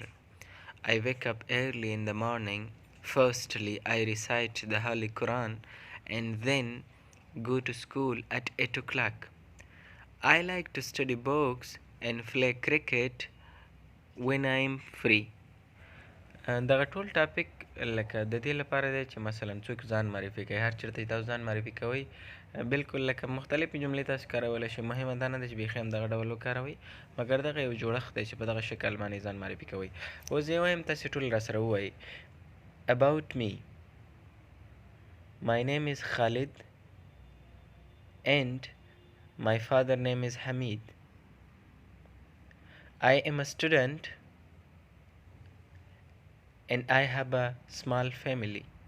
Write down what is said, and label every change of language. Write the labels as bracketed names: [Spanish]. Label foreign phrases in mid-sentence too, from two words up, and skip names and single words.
[English] I wake up early in the morning. Firstly, I recite the Holy Quran and then go to school at 8 o'clock. I like to study books and play cricket when I am free. [Pashto] دغه ټول ټاپک لکه د دې لپاره دی چې مثلا څوک ځان معرفي کوي، هر چېرته چې تاسو ځان معرفي کوئ بلکل لکه مختلفې جملې تاسو کارولی شئ. مهمه دا نه ده چې بیخي همدغه ډول وکاروئ، مګر دغه یو جوړښت دی چې په دغه شکل باندې ځان معرفي کوئ. اوس زه وایم تاسې ټول راسره ووایئ. [English] About me. My name is Khalid and my father name is Hamid. I am a student and I have a small family.